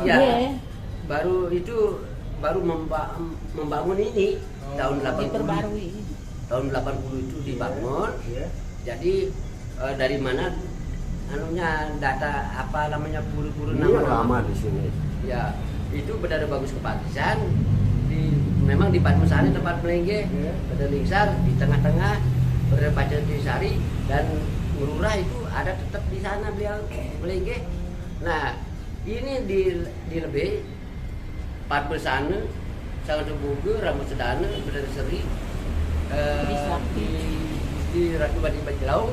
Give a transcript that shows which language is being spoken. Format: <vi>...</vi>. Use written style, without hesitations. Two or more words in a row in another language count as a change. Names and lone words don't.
<id>Ya, baru membangun ini tahun 80. Diperbarui. Tahun 80 itu dibangun. Iya. Jadi dari mana anunya data apa namanya pura-pura Ini yang lama di sini. Ya, itu Betara Bagus Kepakisan memang di Padmasari tempat Pelengge, Betara Lingsar di tengah-tengah, Betara Panjang Sari dan Lurah itu ada tetap di sana beliau Pelengge. Nah, ini di lebih Padmasari, Sangat Bugu, Rambut Sedana, Betara Seri, di Ratu Badi Bajlau.</id>